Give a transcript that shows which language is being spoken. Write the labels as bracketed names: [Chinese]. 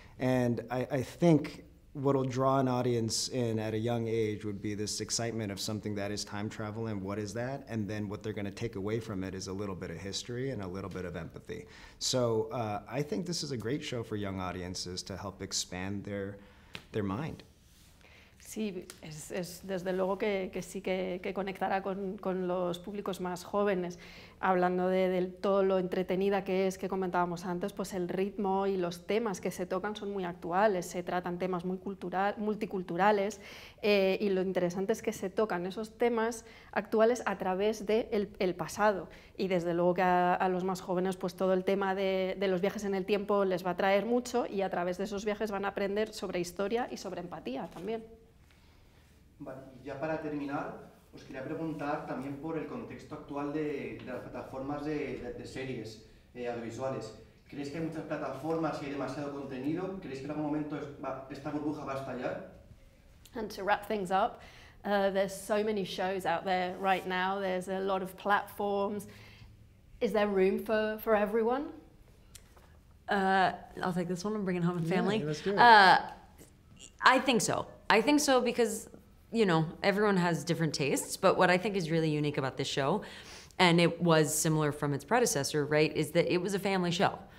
[English] And I think what'll draw an audience in at a young age would be this excitement of something that is time travel and what is that, and then what they're going to take away from it is a little bit of history and a little bit of empathy. So I think this is a great show for young audiences to help expand their mind. [Spanish] Sí, es desde luego que sí que conectará con los públicos más jóvenes. Hablando de todo lo entretenida que es, que comentábamos antes, pues el ritmo y los temas que se tocan son muy actuales, se tratan temas muy multiculturales y lo interesante es que se tocan esos temas actuales a través del pasado. Y desde luego que a los más jóvenes pues todo el tema de los viajes en el tiempo les va a traer mucho y a través de esos viajes van a aprender sobre historia y sobre empatía también. Vale, y ya para terminar, os quería preguntar también por el contexto actual de las plataformas de series audiovisuales. ¿Creéis que hay muchas plataformas y hay demasiado contenido? ¿Creéis que en algún momento esta burbuja va a estallar? [English] And to wrap things up, there's so many shows out there right now, there's a lot of platforms. Is there room for everyone? I'll take this one and bring it home and family. Yeah, let's do it. I think so. I think so because, you know, everyone has different tastes, but what I think is really unique about this show, and it was similar from its predecessor, right, is that it was a family show.